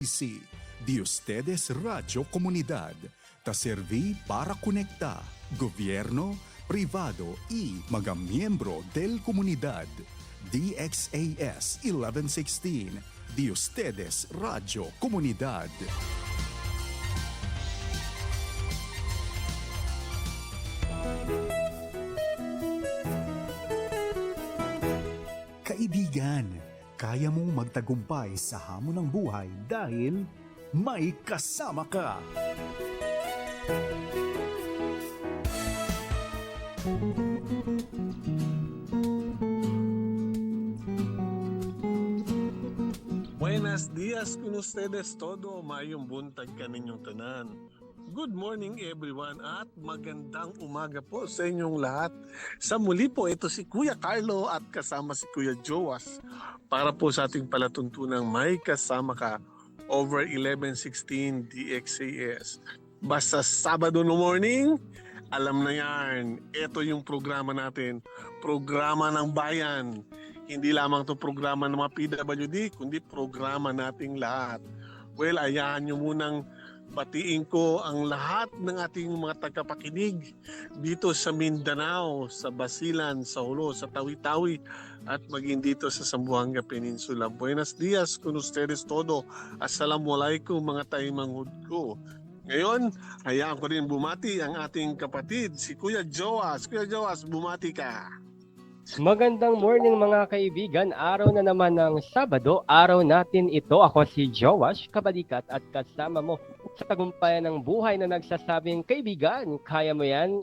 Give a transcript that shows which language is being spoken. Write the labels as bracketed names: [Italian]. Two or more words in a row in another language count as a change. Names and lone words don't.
[Chavacano] Sí, de ustedes Radio Comunidad, ta serví para conectar gobierno, privado y mga miyembro del comunidad. DXAS 1116, de ustedes Radio Comunidad. [Filipino] Kaibigan, kaya mong magtagumpay sa hamon ng buhay dahil may kasama ka. [Chavacano] Buenos días con ustedes todo, [Cebuano] mayong buntag kaninyong tanan. [English] Good morning everyone [Filipino] at magandang umaga po sa inyong lahat. Sa muli po, ito si Kuya Carlo at kasama si Kuya Joas para po sa ating palatuntunang may kasama ka over 1116 DXAS. Basta Sabado no morning, alam na yan, ito yung programa natin, programa ng bayan. Hindi lamang to programa ng mga PWD, kundi programa nating lahat. Well, ayahan nyo munang batiin ko ang lahat ng ating mga tagapakinig dito sa Mindanao, sa Basilan, sa Jolo, sa Tawi-Tawi at maging dito sa Zamboanga Peninsula. [Chavacano] Buenos dias con ustedes todo. [Filipino] Assalamualaikum mga taymanghud ko. Ngayon, hayaan ko rin bumati ang ating kapatid, si Kuya Joas. Kuya Joas, bumati ka. Magandang morning mga kaibigan, araw na naman ng Sabado, araw natin ito. Ako si Joash Kabalikat at kasama mo sa tagumpayan ng buhay na nagsasabing, kaibigan, kaya mo yan?